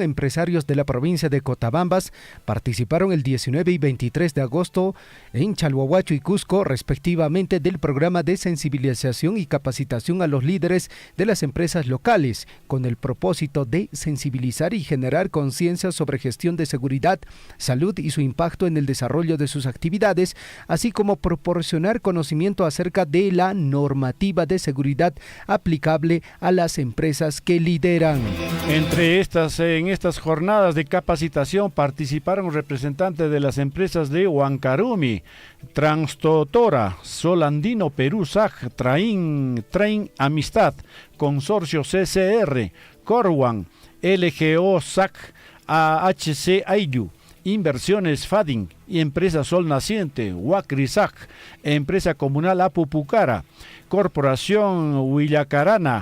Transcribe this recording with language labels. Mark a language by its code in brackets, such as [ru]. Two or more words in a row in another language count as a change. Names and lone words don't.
[es] Empresarios de la provincia de Cotabambas participaron el 19 y 23 de agosto en Chalhuahuacho y Cusco, respectivamente, del programa de sensibilización y capacitación a los líderes de las empresas locales, con el propósito de sensibilizar y generar conciencia sobre gestión de seguridad, salud y su impacto en el desarrollo de sus actividades, así como proporcionar conocimiento acerca de la normativa de seguridad aplicable a las empresas que lideran. En estas jornadas de capacitación participaron representantes de las empresas de Huancarumi, Transtotora, Solandino Perú SAG, Train Amistad, Consorcio CCR, Corwan, LGO SAC, AHC Ayu, Inversiones FADIN y Empresa Sol Naciente, Huacrisac, Empresa Comunal Apupucara, Corporación Huillacarana,